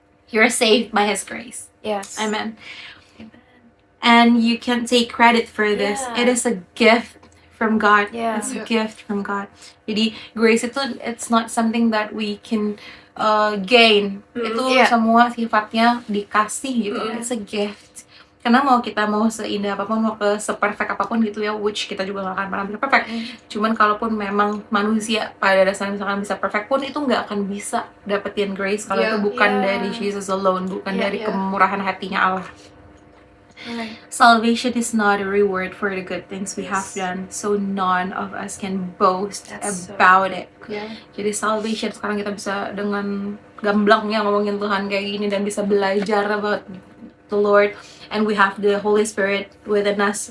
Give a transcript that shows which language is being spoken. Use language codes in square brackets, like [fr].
[en] You're saved by His grace. Amen. And you can take credit for this. It is a gift from God. It's a gift from God. [id] Jadi grace itu, [en] it's not something that we can gain. [id] Itu semua sifatnya dikasih gitu. [en] It's a gift. [id] Karena mau seindah apapun, mau seperfect apapun gitu ya, which kita juga gak akan pernah bisa perfect. Cuman kalaupun memang manusia pada dasarnya misalkan bisa perfect pun, itu gak akan bisa dapetin grace kalau itu bukan dari Jesus alone, bukan dari kemurahan hatinya Allah. [en] Salvation is not a reward for the good things we have done, so none of us can boast about it. [id] Jadi salvation, sekarang kita bisa dengan gamblangnya ngomongin Tuhan kayak gini, dan bisa belajar [en] about the Lord, and we have the Holy Spirit within us.